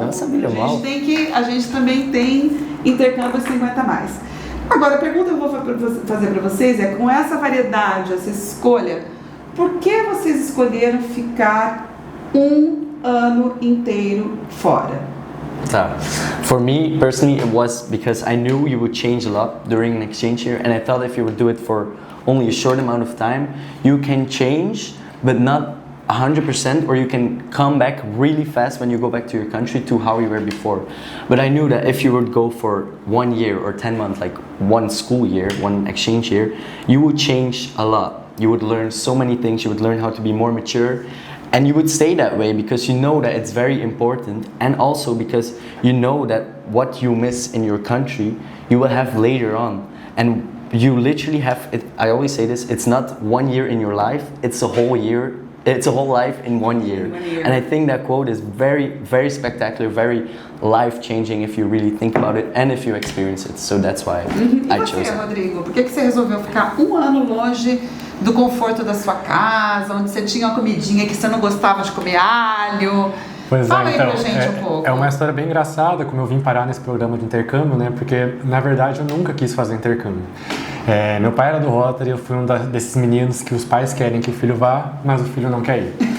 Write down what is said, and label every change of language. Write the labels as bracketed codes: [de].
[pt] Não sabia, A gente também tem intercâmbio 50 a mais. Agora, a pergunta que eu vou fazer para vocês é, com essa variedade, essa escolha, por que vocês escolheram ficar um ano inteiro fora? [en] For me personally, it was because I knew you would change a lot during an exchange year, and I thought if you would do it for only a short amount of time, you can change, but not 100%, or you can come back really fast when you go back to your country to how you were before. But I knew that if you would go for 1 year or 10 months, like one school year, one exchange year, you would change a lot. You would learn so many things, you would learn how to be more mature, and you would stay that way because you know that it's very important, and also because you know that what you miss in your country, you will have later on. And you literally have, I always say this, it's not 1 year in your life, it's a whole year. It's a whole life in 1 year. And I think that quote is very, very spectacular, very life-changing if you really think about it and if you experience it. So that's why I chose it. [pt] E você, Rodrigo, por que você resolveu ficar um ano longe do conforto da sua casa, onde você tinha uma comidinha que você não gostava de comer alho? Pois Fala é, aí então, pra gente um pouco. É uma história bem engraçada como eu vim parar nesse programa de intercâmbio, né? Porque, na verdade, eu nunca quis fazer intercâmbio. Meu pai era do Rotary, eu fui um desses meninos que os pais querem que o filho vá, mas o filho não quer ir.